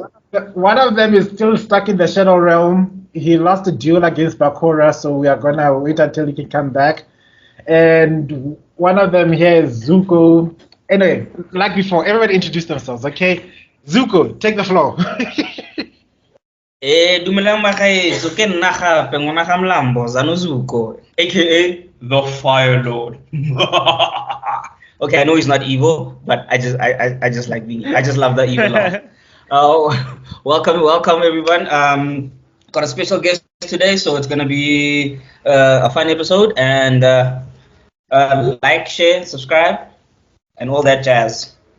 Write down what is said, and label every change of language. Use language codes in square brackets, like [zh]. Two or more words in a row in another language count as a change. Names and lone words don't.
[en] One of them is still stuck in the Shadow Realm. He lost a duel against Bakura, so we are gonna wait until he can come back. And one of them here is Zuko. Anyway, like before, everybody introduce themselves, okay? Zuko, take the floor. [tn] Dumelang bagaetsho ke nna gape ngwana ga Mlambo Zano Zuko [en] aka the Fire Lord. Okay, I know he's not evil, but I just like I just love the evil laugh. Welcome everyone. Got a special guest today, so it's gonna be a fun episode, and like, share, subscribe, and all that jazz.